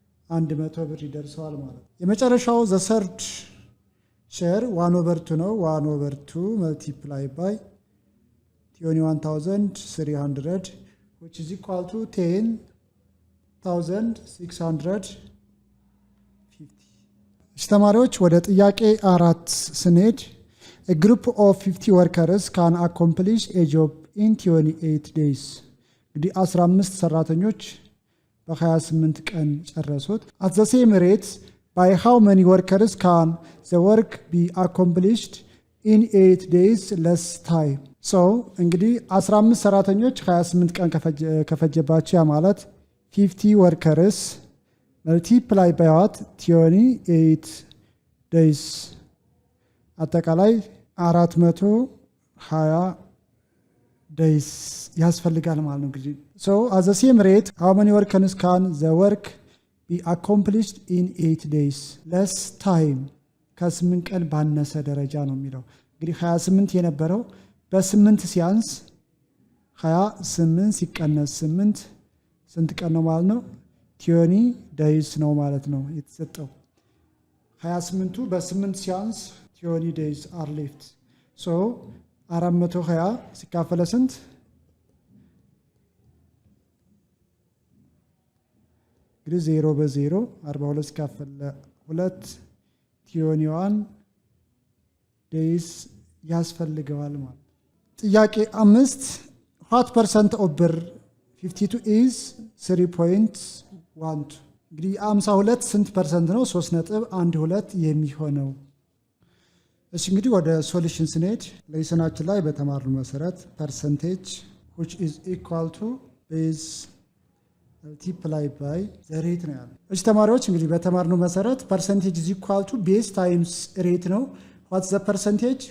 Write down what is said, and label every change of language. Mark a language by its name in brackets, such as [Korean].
[Amharic] 7100 ብር ይደርሰዋል ማለት ነው። የመጨረሻው ዘ ሰርድ ሼር 1/2 ነው። 1/2 [English] multiply by 21300 which is equal to 10650. [Amharic] ተማሪዎች ወደ ጥያቄ 4 ስንሄድ [English] a group of 50 workers can accomplish a job in 28 days. [Amharic] እንግዲህ 15 ሰራተኞች በ28 ቀን ጨረሱት። [English] at the same rate by how many workers can the work be accomplished in 8 days less time? [Amharic] እንግዲህ 15 ሰራተኞች 28 ቀን ከፈጀባቸው ያ ማለት [English] 50 workers multiply by what? 28 days [Amharic] አጠቃላይ 420 days ያስፈልጋል ማለት ነው። እንግዲህ [English] at the same rate how many workers can the work be accomplished in 8 days less time? [Amharic] ከ8 ቀን ባነሰ ደረጃ ነው የሚለው። እንግዲህ 28 የነበረው በ8 ሲያንስ 28 ሲቀነስ 8 ስንት ቀን ነው ማለት ነው? 20 days ነው ማለት ነው የተሰጠው። 28ቱ በ8 ሲያንስ [English] 20 days are left. [Amharic] 420 ሲካፈለ ስንት? እንግዲህ 0 በ0 42 ሲካፈለ 2 21 days ያስፈልገዋል ማለት። ጥያቄ 5 [English] what percent of [Amharic] ብር 52 is 3.12? እንግዲህ 52 ስንት ፐርሰንት ነው? 3.12 የሚሆነው። እሺ እንግዲህ ወደ ሶሉሽን ስንሄድ ለይሰናችን ላይ በተማርነው መሰረት [English] percentage which is equal to base multiply by the rate [Amharic] ነው ያለው። እሺ ተማሪዎች እንግዲህ በተማርነው መሰረት [English] percentage is equal to base times rate ነው። what's the percentage?